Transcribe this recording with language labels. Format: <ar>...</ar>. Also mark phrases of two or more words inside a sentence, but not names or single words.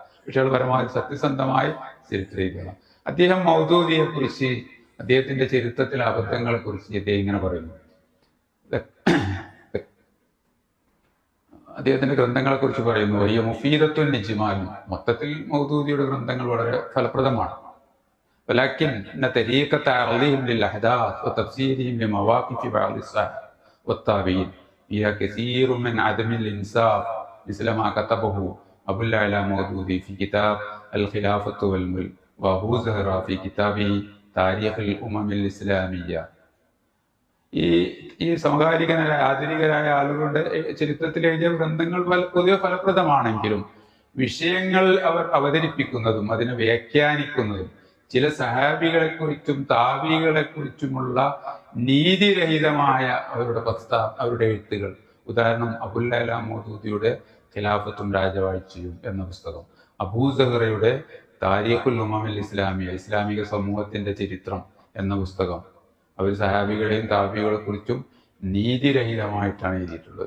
<ml>പക്ഷേ പരമാവധി സത്യസന്ധമായി ചരിത്രം എഴുതിയാണ്. അദ്ദേഹം മൗദൂദിയെ കുറിച്ച്, അദ്ദേഹത്തിന്റെ ചരിത്രത്തിലെ അബദ്ധങ്ങളെ കുറിച്ച് അദ്ദേഹം ഇങ്ങനെ പറയുന്നു. അദ്ദേഹത്തിന്റെ ഗ്രന്ഥങ്ങളെ കുറിച്ച് പറയുന്നു: വലിയ</ml> <ar>مفيدة في الإجمال,</ar> <ml>മൊത്തത്തിൽ മൗദൂദിയുടെ ഗ്രന്ഥങ്ങൾ വളരെ ഫലപ്രദമാണ്.</ml> <ar>ولكن إن طريقة تعرضهم للأحداث وتفسيرهم لمواقف بعض الصحابة والتابعين فيها كثير من عدم الإنصاف، مثل ما كتبه أبو الأعلى مودودي في كتاب الخلافة والملك، وأبو زهرة في كتابه تاريخ الأمم الإسلامية.</ar> <ml>ഈ സമകാലികനായ ആധുനികരായ ആളുകളുടെ ചരിത്രത്തിൽ എഴുതിയ ഗ്രന്ഥങ്ങൾ പൊതുവെ ഫലപ്രദമാണെങ്കിലും വിഷയങ്ങൾ അവർ അവതരിപ്പിക്കുന്നതും അതിനെ വ്യാഖ്യാനിക്കുന്നതും ചില സഹാബികളെ കുറിച്ചും താബികളെ കുറിച്ചുമുള്ള നീതിരഹിതമായ അവരുടെ എഴുത്തുകൾ, ഉദാഹരണം അബുൽ അഅ്ല മൗദൂദിയുടെ ഖിലാഫത്തും രാജവാഴ്ചയും എന്ന പുസ്തകം, അബൂ സഹറയുടെ താരിഖുൽ ഉമമിൽ ഇസ്ലാമിയ, ഇസ്ലാമിക സമൂഹത്തിന്റെ ചരിത്രം എന്ന പുസ്തകം, അവർ സഹാബികളെയും താബികളെ കുറിച്ചും നീതിരഹിതമായിട്ടാണ് എഴുതിയിട്ടുള്ളത്.</ml>